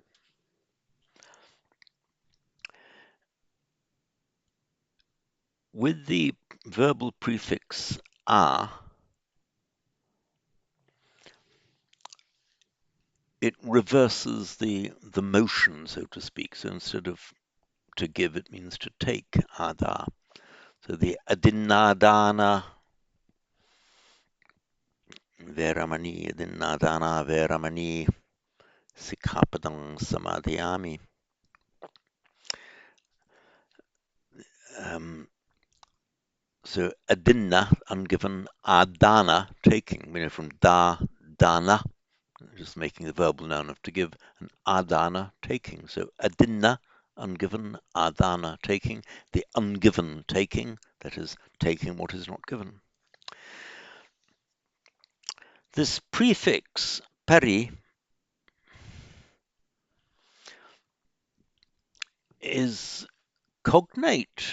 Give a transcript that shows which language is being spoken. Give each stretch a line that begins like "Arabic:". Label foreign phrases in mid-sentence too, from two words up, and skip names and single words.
English: With the verbal prefix a, it reverses the motion, so to speak. So instead of to give, it means to take, ada.
Pali: So the adinadana Veramani Dinadana Veramani Sikkhapadang Samadhiyami.
English: Um, so adinna, ungiven, adana, taking, from dana, just making the verbal noun of to give, and adana, taking. So adinna, ungiven, adana, taking, the ungiven taking, that is, taking what is not given. This prefix, peri, is cognate.